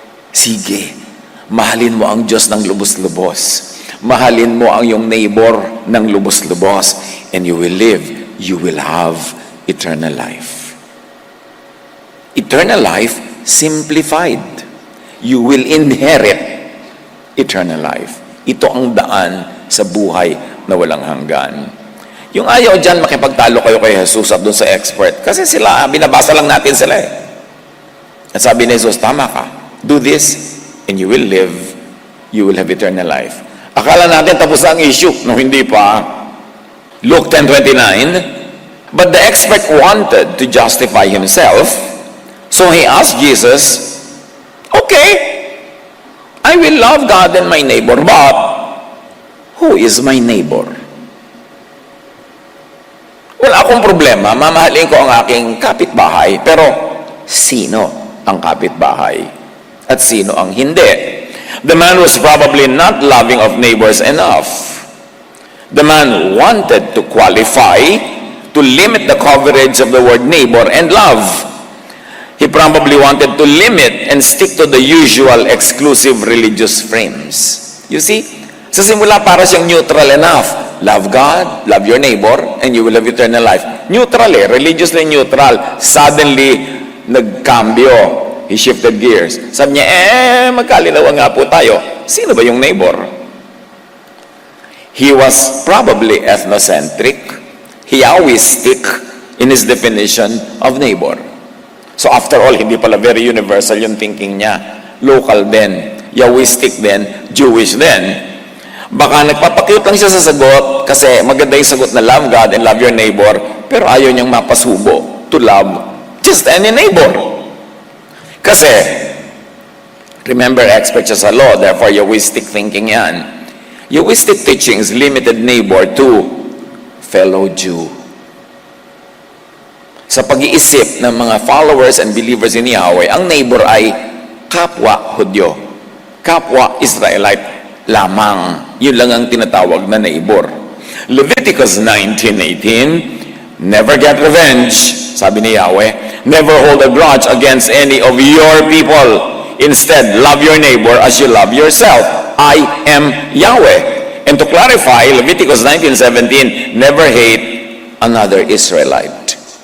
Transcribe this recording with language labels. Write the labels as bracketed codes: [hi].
[tl] Sige, mahalin mo ang Diyos ng lubos-lubos. Mahalin mo ang iyong neighbor ng lubos-lubos. [en] And you will live, you will have eternal life. Eternal life simplified. You will inherit eternal life. [tl] Ito ang daan sa buhay na walang hanggan. Yung ayaw dyan, makipagtalo kayo kay Jesus at doon sa expert. Kasi sila, binabasa lang natin sila eh. At sabi ni Jesus, tama ka. [en] Do this and you will live. You will have eternal life. [tl] Akala natin tapos na ang issue. No, hindi pa. Luke 10:29. [en] But the expert wanted to justify himself. So he asked Jesus, okay, I will love God and my neighbor, but who is my neighbor? [tl] Wala akong problema, mamahalin ko ang aking kapitbahay, pero sino ang kapitbahay? At sino ang hindi? [en] The man was probably not loving of neighbors enough. The man wanted to qualify, to limit the coverage of the word neighbor and love. He probably wanted to limit and stick to the usual exclusive religious frames. You see? [tl] Sa simula para siyang [en] neutral enough. Love God, love your neighbor, and you will have eternal life. Neutral eh, religiously neutral. Suddenly, nagkambyo. He shifted gears. [tl] Sabi niya, magkalinawa nga po tayo. Sino ba yung neighbor? [en] He was probably ethnocentric. He always stick in his definition of neighbor. So after all, [tl] hindi pala very universal yung thinking niya. Local din, Yahwistic din, Jewish din. Baka nagpapakyut lang siya sa sagot kasi maganda yung sagot na [en] love God and love your neighbor, [tl] pero ayaw niyang mapasubo [en] to love just any neighbor. [tl] Kasi, remember, expert siya sa law, therefore Yahwistic thinking yan. [en] Yahwistic teachings limited neighbor to fellow Jew. [tl] Sa pag-iisip ng mga [en] followers and believers in Yahweh, [tl] ang neighbor ay kapwa Hudyo, kapwa Israelite lamang. Yun lang ang tinatawag na neighbor. [en] Leviticus 19:18, never get revenge, [tl] sabi ni Yahweh, [en] never hold a grudge against any of your people. Instead, love your neighbor as you love yourself. I am Yahweh. And to clarify, Leviticus 19:17, never hate another Israelite.